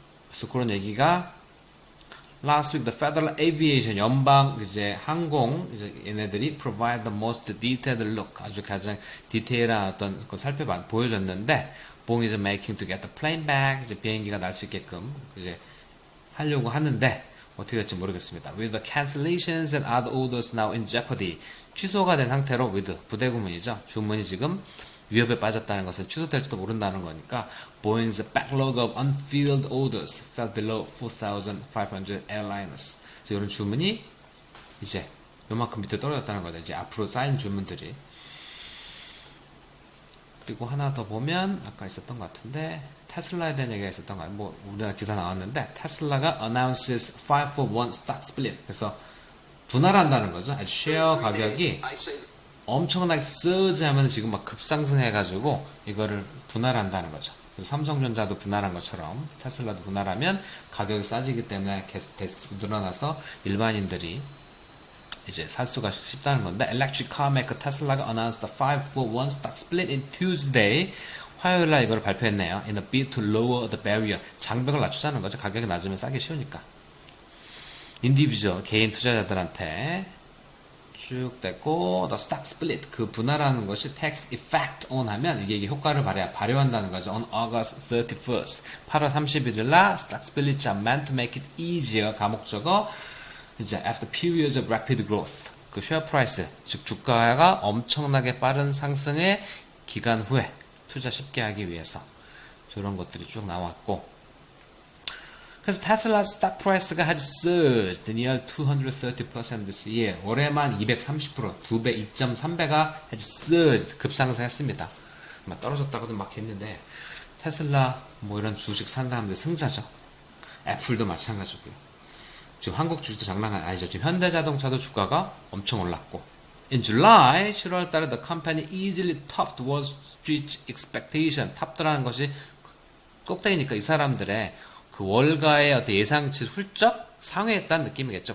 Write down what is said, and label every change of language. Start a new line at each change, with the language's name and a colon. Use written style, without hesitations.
Korean: 그래서 그런 얘기가
English: Last week, the Federal Aviation
Korean: 연방 이제 항공 이제 얘네들이
English: provide the most detailed look
Korean: 아주 가장 디테일한 어떤 걸 보여줬는데
English: Boeing is making to get the plane back
Korean: 이제 비행기가 날 수 있게끔 이제 하려고 하는데 어떻게 될지 모르겠습니다.
English: With the cancellations and other orders now in jeopardy
Korean: 취소가 된 상태로
English: with
Korean: 부대구문이죠. 주문이 지금 위협에 빠졌다는 것은 취소될지도 모른다는 거니까
English: Boeing's backlog of unfilled orders fell below 4,500 airliners.
Korean: 그래서 이런 주문이 이제 요만큼 밑에 떨어졌다는 거죠. 이제 앞으로 쌓인 주문들이. 그리고 하나 더 보면 아까 있었던 것 같은데 테슬라에 대한 얘기가 있었던 거 같아요. 뭐 우리나라 기사 나왔는데
English: 테슬라가 announces 5 for 1 stock split.
Korean: 그래서 분할한다는 거죠. 쉐어 가격이 엄청나게 surge 하면 지금 막 급상승해가지고 이거를 분할한다는 거죠. 그래서 삼성전자도 분할한 것처럼 테슬라도 분할하면 가격이 싸지기 때문에 계속 늘어나서 일반인들이 이제 살 수가 쉽다는 건데 electric car maker 테슬라가
English: announced the 5 for 1 stock split in Tuesday
Korean: 화요일 날 이걸 발표했네요.
English: In a bid to lower the barrier
Korean: 장벽을 낮추자는 거죠. 가격이 낮으면 싸기 쉬우니까 인디비주얼 개인 투자자들한테 쭉 됐고
English: the stock split
Korean: 그 분할하는 것이
English: tax effect on
Korean: 하면 이게 효과를 발휘한다는 거죠. On August 31st 8월 31일 날
English: stock splits are meant to make it easier
Korean: 가목적어 이제
English: after periods of rapid growth
Korean: 그 쉐어 프라이스 즉 주가가 엄청나게 빠른 상승의 기간 후에 투자 쉽게 하기 위해서 이런 것들이 쭉 나왔고 그래서 테슬라 스탁 프라이스가
English: has surged near 230% this year.
Korean: 올해만 230% 2배, 2.3배가
English: has surged
Korean: 급상승했습니다. 막 떨어졌다고도 막 했는데 테슬라 뭐 이런 주식 산 사람들 승자죠. 애플도 마찬가지고요. 지금 한국 주식도 장난 아니죠. 지금 현대자동차도 주가가 엄청 올랐고 In July 7월 달에
English: the company easily topped Wall Street expectation.
Korean: 탑드라는 것이 꼭대기니까 이 사람들의 그 월가의 어떤 예상치를 훌쩍 상회했다는 느낌이겠죠.